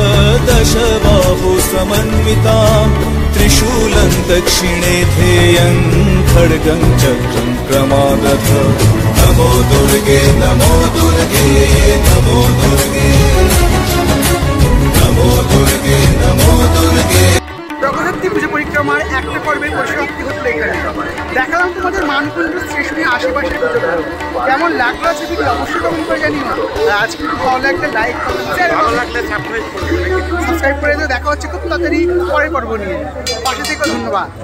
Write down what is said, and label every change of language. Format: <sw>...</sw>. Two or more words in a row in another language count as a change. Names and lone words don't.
<sa>दशबाहुसमन्वितां त्रिशूलं दक्षिणे ध्येयं खड्गं चक्रं क्रमागत। नमो दुर्गे नमो दुर्गे नमो दुर्गे नमो दुर्गे नमो दुर्गे।</sa> <bn>জগদ্ধাত্রী পুজো পরিক্রমার একটা পর্বের পরিসমাপ্তি হলো এখানে। দেখালাম তোমাদের মানকুণ্ড স্টেশনের আশেপাশের পুজোগুলো। কেমন লাগলো আছে ভিডিও অবশ্যই কমেন্ট করে জানিও। আর আজকে একটু ভালো লাগলে লাইক ভালো লাগলে সাবস্ক্রাইব করে দিও। দেখা হচ্ছে খুব তাড়াতাড়ি পরের পর্ব নিয়ে। পাশে থেকে ধন্যবাদ।</bn>